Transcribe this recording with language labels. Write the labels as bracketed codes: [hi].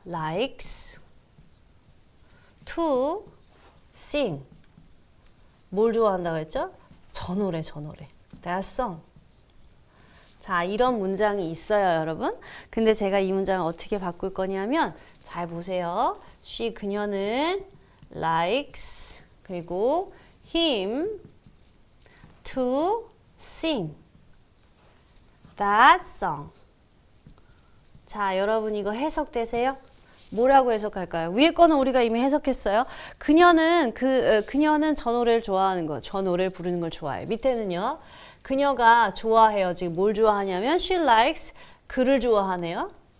[en] likes to sing. [ko] 뭘 좋아한다고 했죠? 저 노래, 저 노래. that song. 자, 이런 문장이 있어요, 여러분. 근데 제가 이 문장을 어떻게 바꿀 거냐면, 잘 보세요. [en] she, 그녀는 likes, 그리고 him to sing that song. [ko] 자, 여러분 이거 해석되세요? 뭐라고 해석할까요? 위에 거는 우리가 이미 해석했어요. 그녀는 저 노래를 좋아하는 거, 저 노래를 부르는 걸 좋아해요. 밑에는요. 그녀가 좋아해요. 지금 뭘 좋아하냐면 [en] she likes, [ko] 그를 좋아하네요.